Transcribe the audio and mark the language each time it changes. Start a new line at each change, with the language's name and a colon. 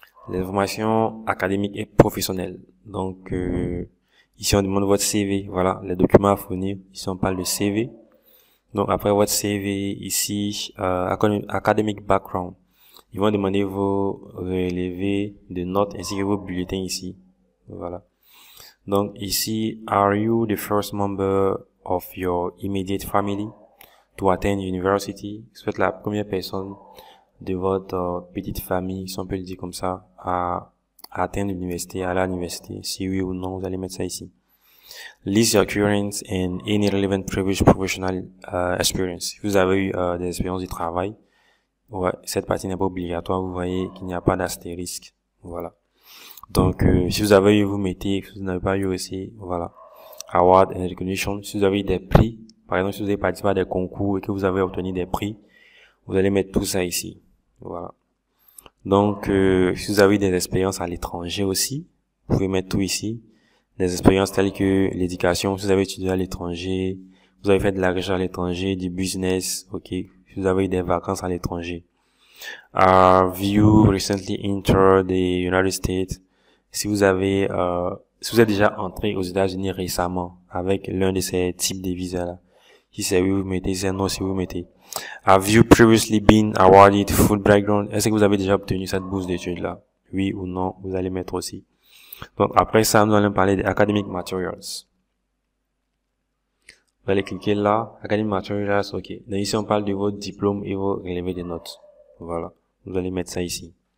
French: Les informations académiques et professionnelles. Donc, ici, on demande votre CV. Voilà, les documents à fournir. Ici, on parle de CV. Donc, après votre CV, ici,
English: academic background.
French: Ils vont demander vos relevés de notes ainsi que vos bulletins ici. Voilà. Donc, ici,
English: are you the first member of your immediate family to attend university?
French: Vous êtes la première personne de votre petite famille, si on peut le dire comme ça, à atteindre l'université, à l'université. Si oui ou non, vous allez mettre ça ici.
English: List your current and any relevant previous professional experience.
French: Si vous avez eu des expériences de travail, ouais, cette partie n'est pas obligatoire. Vous voyez qu'il n'y a pas d'astérisque. Voilà. Donc, si vous avez eu, vous mettez. Si vous n'avez pas eu aussi, voilà.
English: Award and recognition.
French: Si vous avez eu des prix, par exemple, si vous avez participé à des concours et que vous avez obtenu des prix, vous allez mettre tout ça ici. Voilà. Donc, si vous avez eu des expériences à l'étranger aussi, vous pouvez mettre tout ici. Des expériences telles que l'éducation, si vous avez étudié à l'étranger, vous avez fait de la recherche à l'étranger, du business, ok. Si vous avez eu des vacances à l'étranger.
English: Have you recently entered the United States?
French: Si vous avez, si vous êtes déjà entré aux États-Unis récemment avec l'un de ces types de visas-là. Si c'est oui, vous mettez, si c'est non, si vous mettez.
English: Have you previously been awarded full background?
French: Est-ce que vous avez déjà obtenu cette bourse d'études-là? Oui ou non, vous allez mettre aussi. Donc, après ça, nous allons parler des academic materials. Vous allez cliquer là, academic materials, ok. Donc, ici, on parle de votre diplôme et vos relevés de notes. Voilà. Vous allez mettre ça ici.